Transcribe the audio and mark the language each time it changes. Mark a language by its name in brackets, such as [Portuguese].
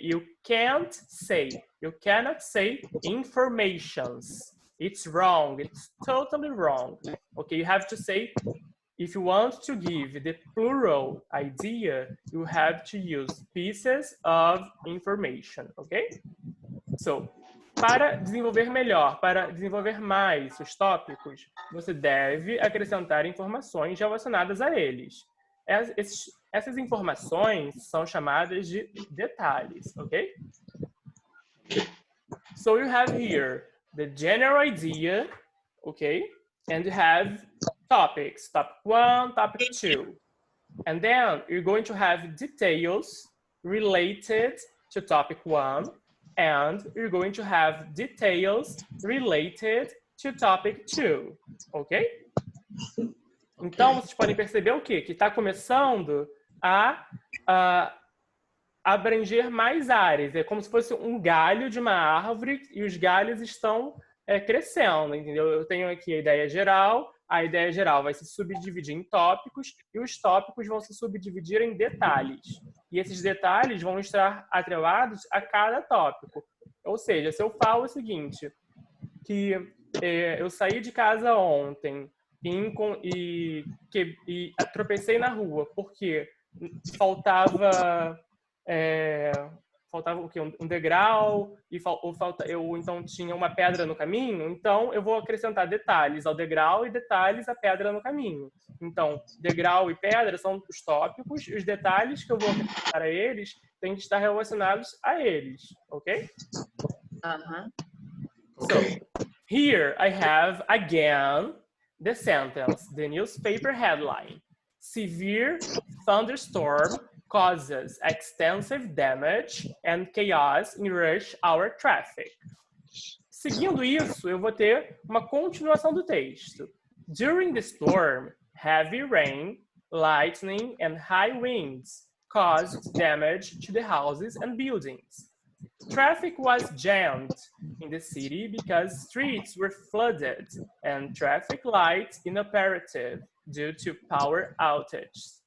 [English] You cannot say informations. It's wrong, it's totally wrong. Okay, you have to say, if you want to give the plural idea, you have to use pieces of information, okay? [Portuguese] So, para desenvolver melhor, para desenvolver mais os tópicos, você deve acrescentar informações relacionadas a eles. Essas informações são chamadas de detalhes, ok? [English] So you have here the general idea, okay? And you have topics, topic 1, topic 2. And then you're going to have details related to topic 1, and you're going to have details related to topic 2, ok? [Portuguese] Então, vocês podem perceber o quê? Que está começando a abranger mais áreas. É como se fosse um galho de uma árvore e os galhos estão crescendo, entendeu? Eu tenho aqui a ideia geral vai se subdividir em tópicos e os tópicos vão se subdividir em detalhes. E esses detalhes vão estar atrelados a cada tópico. Ou seja, se eu falo o seguinte, que eu saí de casa ontem e tropecei na rua porque faltava o quê? Um degrau ou então tinha uma pedra no caminho, então eu vou acrescentar detalhes ao degrau e detalhes à pedra no caminho. Então, degrau e pedra são os tópicos e os detalhes que eu vou acrescentar a eles têm que estar relacionados a eles, ok? [English] Okay. So, here I have again the sentence, the newspaper headline. Severe thunderstorm causes extensive damage and chaos in rush hour traffic. [Portuguese] Seguindo isso, eu vou ter uma continuação do texto. [English] During the storm, heavy rain, lightning, and high winds caused damage to the houses and buildings. Traffic was jammed in the city because streets were flooded and traffic lights inoperative due to power outages.